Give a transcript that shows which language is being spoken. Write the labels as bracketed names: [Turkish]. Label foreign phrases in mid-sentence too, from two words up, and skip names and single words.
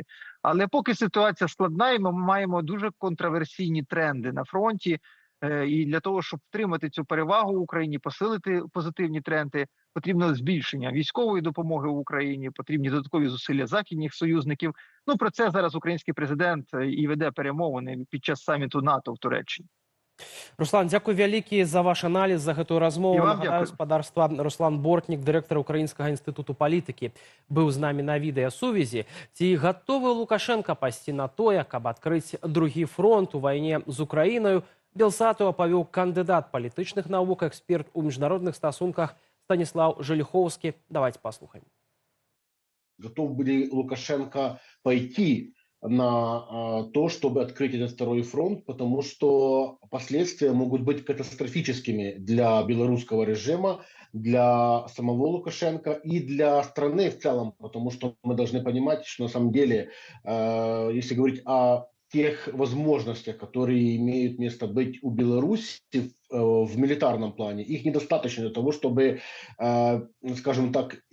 [Ukrainian] Але поки ситуація складна, і ми маємо дуже контроверсійні тренди на фронті, і для того, щоб втримати цю перевагу в Україні, посилити позитивні тренди, потрібно збільшення військової допомоги в Україні, потрібні додаткові зусилля західних союзників. Ну, про це зараз український президент і веде перемовини під час саміту НАТО в Туреччині. [Belarusian] Руслан, дзякуй вялікі за ваш аналіз, за гэтую размову. Нагадаю, спадарства Руслан Бортнік, дырэктар Украінскага інстытуту палітыкі, быў з намі на відэасувязі. Ці гатовы Лукашенко пайсці на тое, каб адкрыць другі фронт у вайне з Украінаю, Белсату апавёў кандыдат палітычных навук, эксперт у міжнародных стасунках Станислав Желиховский. [Russian] Давайте послушаем. Готов были Лукашенко пойти на то, чтобы открыть этот второй фронт, потому что последствия могут быть катастрофическими для белорусского режима, для самого Лукашенко и для страны в целом, потому что мы должны понимать, что на самом деле, если говорить о тех возможностях, которые имеют место быть у Беларуси в милитарном плане, их недостаточно для того, чтобы, скажем так,